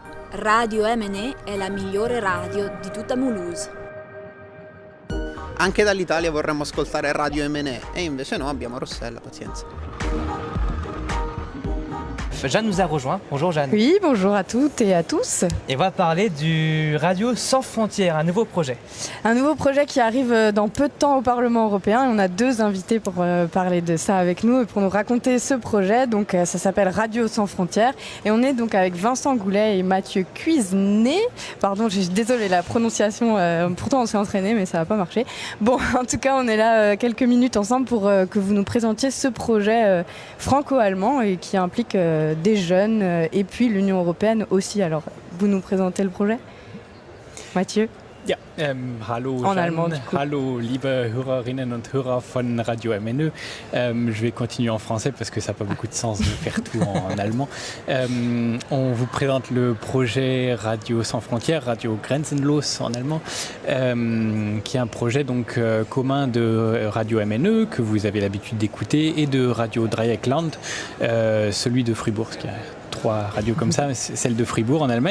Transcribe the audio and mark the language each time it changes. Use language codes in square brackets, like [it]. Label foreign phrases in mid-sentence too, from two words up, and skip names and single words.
[it] Radio MNE è la migliore radio di tutta Mulhouse. Anche dall'Italia vorremmo ascoltare Radio MNE e invece no, abbiamo Rossella, pazienza. [fr] Jeanne nous a rejoint. Bonjour Jeanne. Oui, bonjour à toutes et à tous. Et on va parler du Radio Sans Frontières, un nouveau projet. Un nouveau projet qui arrive dans peu de temps au Parlement européen. On a deux invités pour parler de ça avec nous et pour nous raconter ce projet. Donc ça s'appelle Radio Sans Frontières et on est donc avec Vincent Goulet et Mathieu Cuisenet. Pardon, je suis désolée la prononciation. Pourtant on s'est entraîné mais ça n'a pas marché. Bon, en tout cas on est là quelques minutes ensemble pour que vous nous présentiez ce projet franco-allemand et qui implique des jeunes et puis l'Union européenne aussi. Alors, vous nous présentez le projet, Mathieu? [de] Ja, hallo [fr] en [de] Jeanne, [fr] allemand, [de] hallo liebe Hörerinnen und Hörer von Radio MNE. [fr] Je vais continuer en français parce que ça n'a pas beaucoup de sens de faire tout en allemand. On vous présente le projet Radio Sans Frontières, Radio Grenzenlos en allemand, qui est un projet donc commun de Radio MNE que vous avez l'habitude d'écouter et de Radio Dreieckland, celui de Fribourg, qui a 3 radios comme ça, celle de Fribourg en Allemagne.